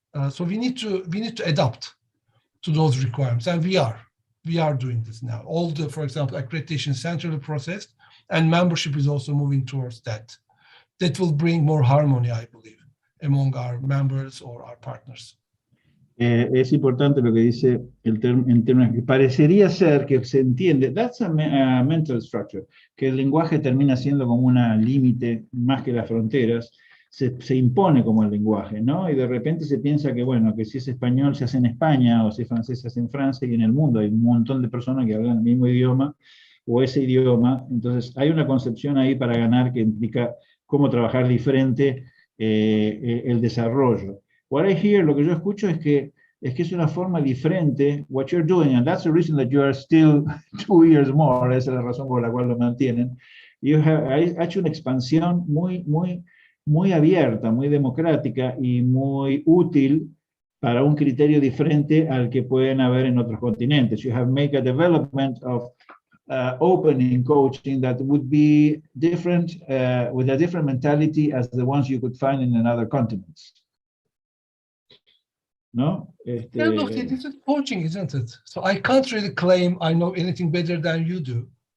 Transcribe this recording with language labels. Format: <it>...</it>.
<en>So we need to adapt to those requirements, and we are doing this now. All the, for example, accreditation centrally processed, and membership is also moving towards that. That will bring more harmony, I believe, among our members or our partners.</en> <es>Es importante lo que dice en términos que parecería ser que se entiende,</es> <en>that's a mental structure,</en> <es>que el lenguaje termina siendo como una límite más que las fronteras, se impone como el lenguaje, ¿no? Y de repente se piensa que, bueno, que si es español se hace en España, o si es francés se hace en Francia, y en el mundo hay un montón de personas que hablan el mismo idioma, o ese idioma. Entonces hay una concepción ahí para ganar que implica cómo trabajar diferente el desarrollo.</es> <en>What I hear,</en> <es>lo que yo escucho es que es una forma diferente,</es> <en>what you're doing, and that's the reason that you are still 2 years more,</en> <es>esa es la razón por la cual lo mantienen. Ha hecho una expansión muy abierta, muy democrática y muy útil para un criterio diferente al que pueden haber en otros continentes.</es> <en>You have made a development of opening coaching that would be different, with a different mentality as the ones you could find in other continents. No? Yeah, look, this is coaching, isn't it? So I can't really claim I know anything better than you do.</en>